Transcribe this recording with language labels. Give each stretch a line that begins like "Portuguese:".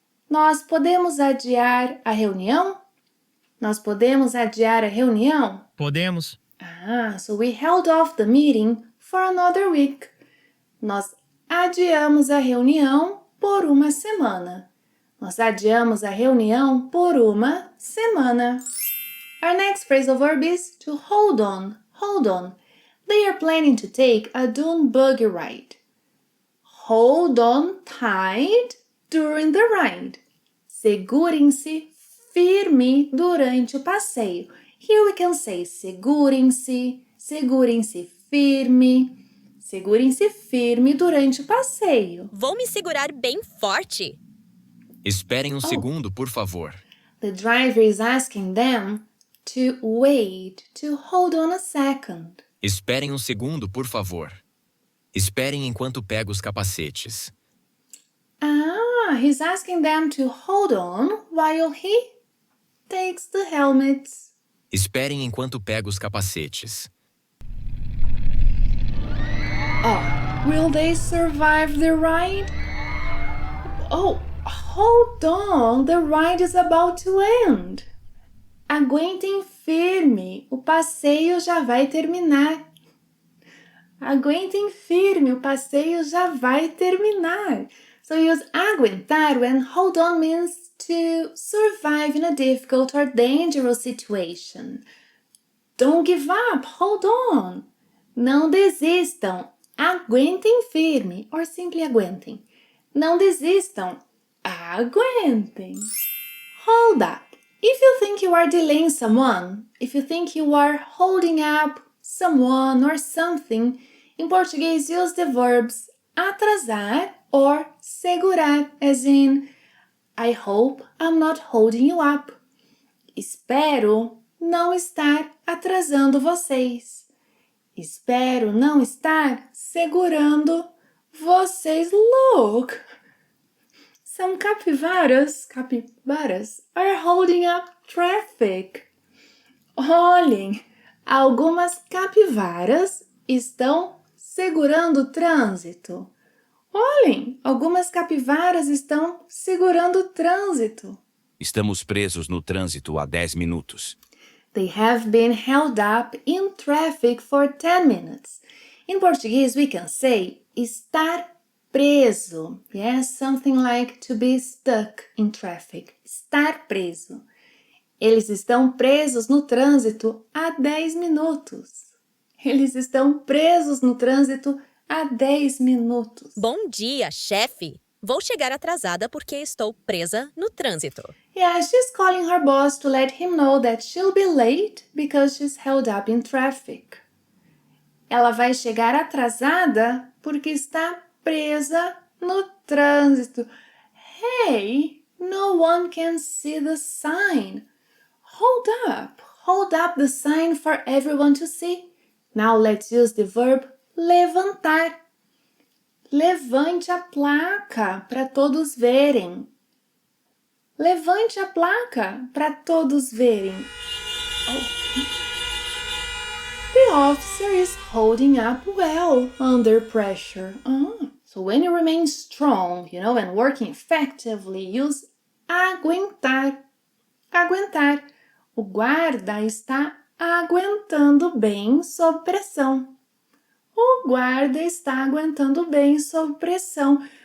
Portuguese: Nós podemos adiar a reunião? Nós podemos adiar a reunião? Podemos.
English: So we held off the meeting for another week.
Portuguese: Nós adiamos a reunião por uma semana. Nós adiamos a reunião por uma semana.
English: Our next phrasal verb is to hold on. Hold on. They are planning to take a dune buggy ride. Hold on tight during the ride.
Portuguese: Segurem-se firme durante o passeio.
English: Here we can say
Portuguese: segurem-se, segurem-se firme, segurem-se firme durante o passeio. Vou me segurar bem forte. Esperem segundo, por favor.
English: The driver is asking them to wait, to hold on a second.
Portuguese: Esperem segundo, por favor. Esperem enquanto pego os capacetes.
English: He's asking them to hold on while he takes the helmets.
Portuguese: Esperem enquanto pego os capacetes.
English: Will they survive the ride? Hold on, the ride is about to end.
Portuguese: Aguentem firme, o passeio já vai terminar. Aguentem firme, o passeio já vai terminar.
English: So use aguentar when hold on means to survive in a difficult or dangerous situation. Don't give up, hold on.
Portuguese: Não desistam, aguentem firme,
English: or simply aguentem.
Portuguese: Não desistam, aguentem. Hold up.
English: If you think you are delaying someone, if you think you are holding up someone or something, in Portuguese use the verbs atrasar or segurar, as in, I hope I'm not holding you up.
Portuguese: Espero não estar atrasando vocês. Espero não estar segurando vocês.
English: Look! Some capybaras are holding up traffic.
Portuguese: Olhem, algumas capivaras estão segurando o trânsito. Olhem, algumas capivaras estão segurando o trânsito. Estamos presos no trânsito há 10 minutos.
English: They have been held up in traffic for 10 minutes. In Portuguese, we can say estar preso. Yes, something like to be stuck in traffic.
Portuguese: Estar preso. Eles estão presos no trânsito há 10 minutos. Eles estão presos no trânsito há 10 minutos. Bom dia, chefe. Vou chegar atrasada porque estou presa no trânsito.
English: Yeah, she's calling her boss to let him know that she'll be late because she's held up in traffic.
Portuguese: Ela vai chegar atrasada porque está presa no trânsito.
English: Hey, no one can see the sign. Hold up the sign for everyone to see. Now let's use the verb
Portuguese: levantar. Levante a placa para todos verem. Levante a placa para todos verem.
English: officer is holding up well under pressure. So when you remain strong, and working effectively, use aguentar.
Portuguese: Aguentar. O guarda está aguentando bem sob pressão. O guarda está aguentando bem sob pressão.